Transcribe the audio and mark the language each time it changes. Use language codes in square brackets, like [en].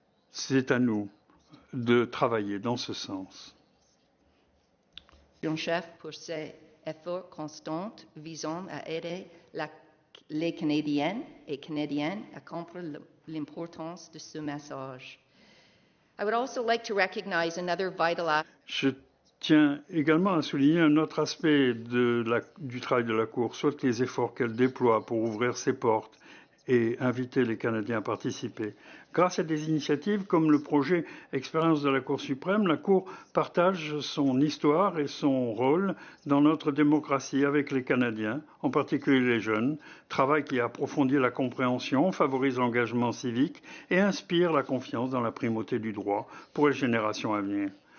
[fr] C'est à nous de travailler dans ce sens. Chef pour ses efforts constants visant à aider les Canadiennes et Canadiens à comprendre l'importance de ce message. [en] I would also like to recognize another vital aspect. [fr] Je tiens également à souligner un autre aspect du travail de la Cour, soit les efforts qu'elle déploie pour ouvrir ses portes et inviter les Canadiens à participer. Grâce à des initiatives comme le projet Expérience de la Cour suprême, la Cour partage son histoire et son rôle dans notre démocratie avec les Canadiens, en particulier les jeunes, travail qui approfondit la compréhension, favorise l'engagement civique et inspire la confiance dans la primauté du droit pour les générations à venir.